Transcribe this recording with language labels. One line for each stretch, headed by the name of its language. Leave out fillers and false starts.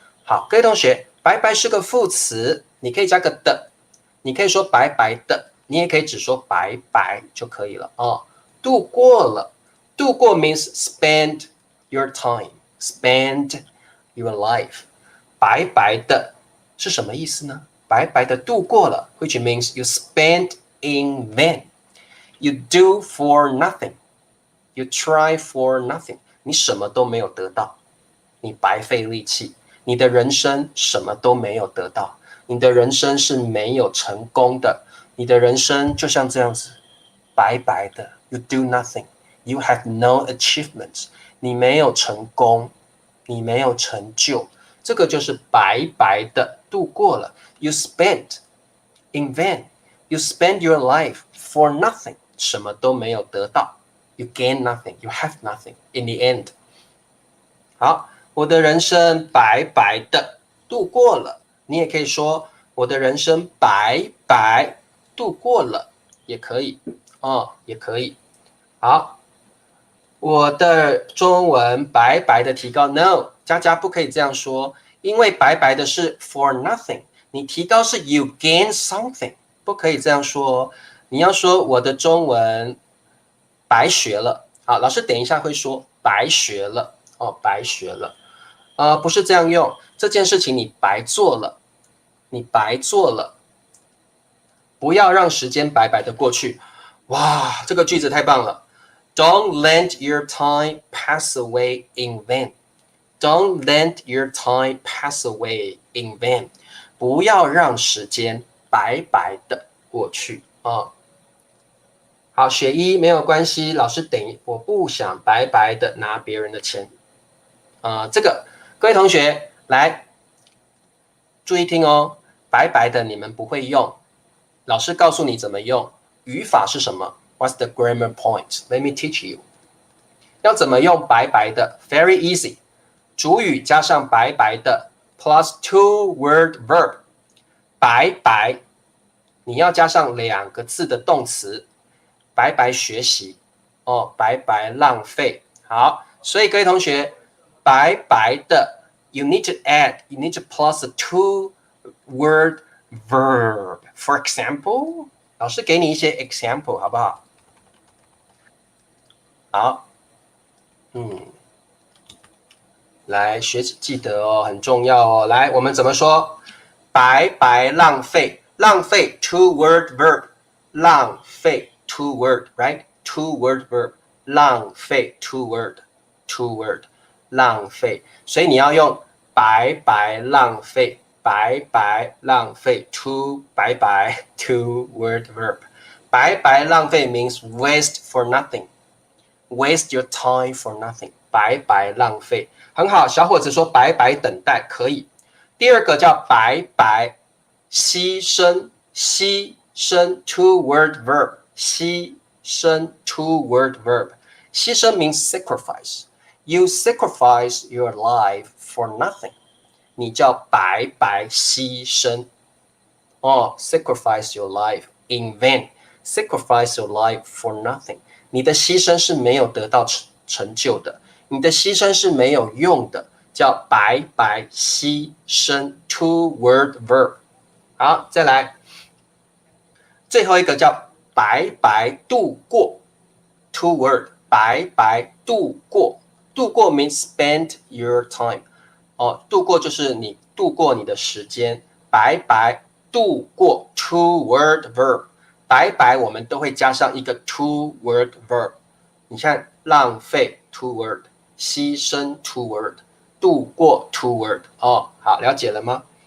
Chinese: 好，各位同学，白白是个副词，你可以加个的，你可以说白白的，你也可以只说白白就可以了度过了，度过 means
English: spend your time, spend your life，
Chinese: 白白的是什么意思呢？白白的度过了
English: ，which means you spend in vain。You do for nothing. You try for nothing.
Chinese: 你什么都没有得到。你白费力气，你的人生什么都没有得到，你的人生是没有成功的，你的人生就像这样子，白白的 ，
English: you do nothing, you have no achievements，
Chinese: 你没有成功，你没有成就，这个就是白白的度过了。
English: You spent in vain, you spend your life for nothing，
Chinese: 什么都没有得到。
English: You gain nothing, you have nothing in the end。
Chinese: 好，我的人生白白的度过了。你也可以说我的人生白白度过了，也可以也可以。好，我的中文白白的提高 ，No， 佳佳不可以这样说，因为白白的是 for nothing， 你提高是
English: you gain something，
Chinese: 不可以这样说。你要说我的中文白学了。好，老师等一下会说白学了白学了。不是这样用，这件事情你白做了，你白做了，不要让时间白白的过去。哇，这个句子太棒了
English: ！Don't let your time pass away in vain. Don't let your time pass away in vain.
Chinese: 不要让时间白白的过去好，学医没有关系，老师我不想白白的拿别人的钱。这个各位同学来注意听哦，白白的你们不会用，老师告诉你怎么用。语法是什么 ？
English: What's the grammar point? Let me teach you.
Chinese: 要怎么用白白的 ？
English: Very easy.
Chinese: 主语加上白白的 plus two word verb。白白，你要加上2个字的动词。白白学习白白浪费。好，所以各位同学，白白的
English: you need to plus a two word verb. For example，
Chinese: 老师给你一些 example 好不好？好，来学记得很重要来，我们怎么说？白白浪费，浪费 two word verb， 浪费 two word right two word verb， 浪费 two word， 浪费，所以你要用白白浪费，白白浪费 two 白白 two word verb， 白白浪费 means waste for nothing，
English: waste your time for nothing，
Chinese: 白白浪费，很好。小伙子说白白等待可以。第二个叫白白牺牲，牺牲 two word verb， 牺牲 two word verb， 牺牲 means sacrifice，
English: you sacrifice your life for nothing，
Chinese: 你叫白白牺牲
English: sacrifice your life in vain， sacrifice your life for nothing，
Chinese: 你的牺牲是没有得到成就的，你的牺牲是没有用的，叫白白牺牲 two word verb。好，再来最后一个叫白白度过 two word， 白白度过，度过 means spend your time 度过就是你度过你的时间，白白度过 two word verb， 白白我们都会加上一个 two word verb， 你看浪费 two word， 牺牲 two word， 度过 two word 好，了解了吗？